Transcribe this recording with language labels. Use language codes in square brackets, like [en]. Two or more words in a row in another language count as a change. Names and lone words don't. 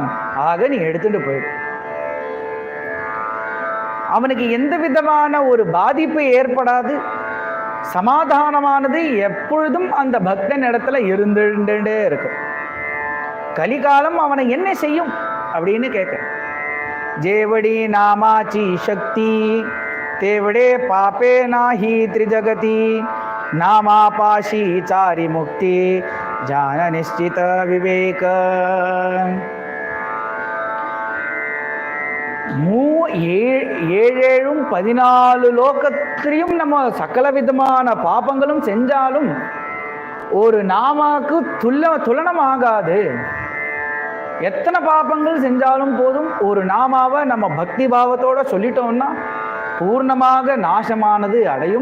[ta] ஆக நீ எடுத்துட்டு போயிடு. அவனுக்கு எந்த விதமான ஒரு பாதிப்பு ஏற்படாது. சமாதானமானது எப்பொழுதும் அந்த பக்தன் இடத்துல இருந்துட்டே இருக்கும். கலிகாலம் அவனை என்ன செய்யும் அப்படின்னு கேட்க, [mr] जेवडी नामाची शक्ती तेवडे पापे नाही त्रिजगती, नामापाशी चारी मुक्ती जान निश्चित विवेक. [ta] ஏழேழும் 14 லோகத்திலையும் நம்ம சகல விதமான பாபங்களும் செஞ்சாலும் ஒரு நாமாக்கு துலனமாகாது. எத்தனை பாபங்கள் செஞ்சாலும் போதும் ஒரு நாமாவை நம்ம பக்தி பாவத்தோட சொல்லிட்டோம்னா பூர்ணமாக நாசமானது அடையும்.